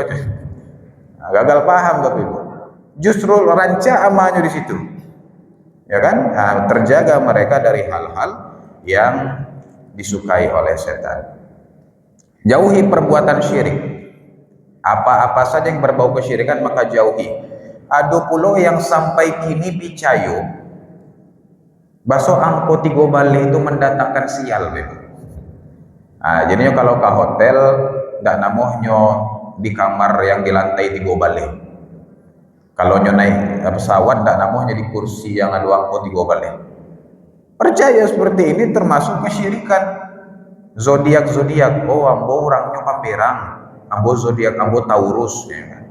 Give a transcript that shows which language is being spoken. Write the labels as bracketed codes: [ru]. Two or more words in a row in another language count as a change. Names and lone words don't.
[id] Nah, gagal paham Bapak Ibu. Justru ranca amanya di situ. Ya kan? Nah, terjaga mereka dari hal-hal yang disukai oleh setan. Jauhi perbuatan syirik. Apa-apa saja yang berbau kesyirikan maka jauhi. [min] Ada pula yang sampai kini picayo baso angko 3 balik itu mendatangkan sial, Bapak. Jadinya kalau ke hotel ndak namohnya di kamar yang di lantai 3 balik. Kalau nyo naik pesawat ndak namohnya di kursi yang ada angko 3 balik. [id] Percaya seperti ini termasuk kesyirikan. Zodiak, [min] oh ambo orangnya pamberang, ambo zodiak ambo Taurus, [id] ya kan?